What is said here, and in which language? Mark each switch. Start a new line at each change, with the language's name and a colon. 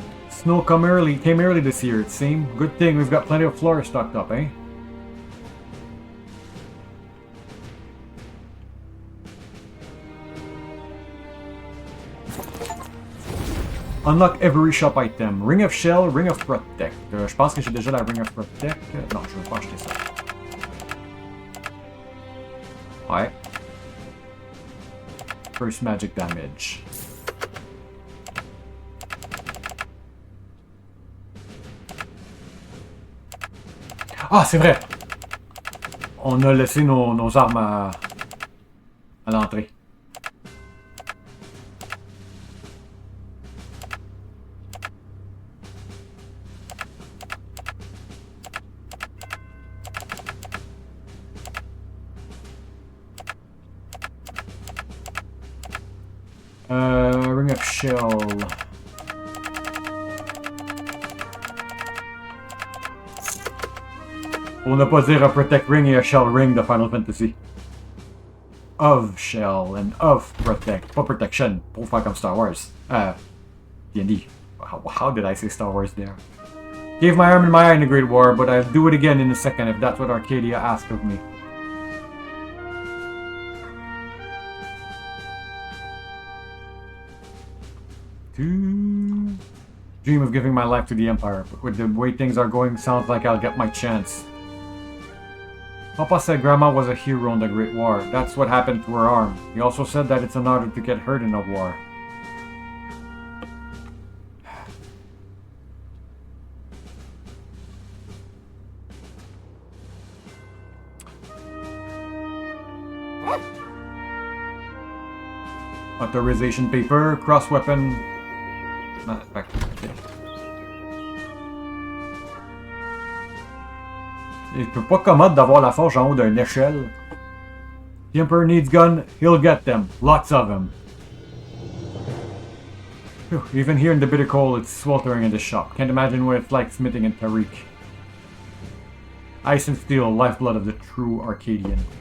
English: Snow came early this year, it seems. Good thing we've got plenty of flora stocked up, eh? Unlock every shop item. Ring of Shell, Ring of Protect.
French: Je pense que j'ai déjà la Ring of Protect. Non, je vais pas acheter ça. Ouais.
English: First magic damage.
French: Ah, c'est vrai! On a laissé nos armes à l'entrée.
English: Ring of Shell.
French: On ne pas dire a Protect Ring et a Shell Ring de Final Fantasy.
English: Of Shell and of Protect.
French: Pas Protection. Pour faire comme Star Wars. D&D.
English: How did I say Star Wars there? Gave my arm and my eye in the Great War, but I'll do it again in a second if that's what Arcadia asked of me. Dream of giving my life to the Empire, but with the way things are going, sounds like I'll get my chance. Papa said Grandma was a hero in the Great War. That's what happened to her arm. He also said that it's an honor to get hurt in a war. Authorization paper, cross weapon. Back. Okay.
French: Il peut pas commode d'avoir la forge en haut d'une échelle.
English: The Emperor needs gun, he'll get them. Lots of them. Whew, even here in the bitter cold, it's sweltering in the shop. Can't imagine what it's like smithing in Tariq. Ice and steel, lifeblood of the true Arcadian.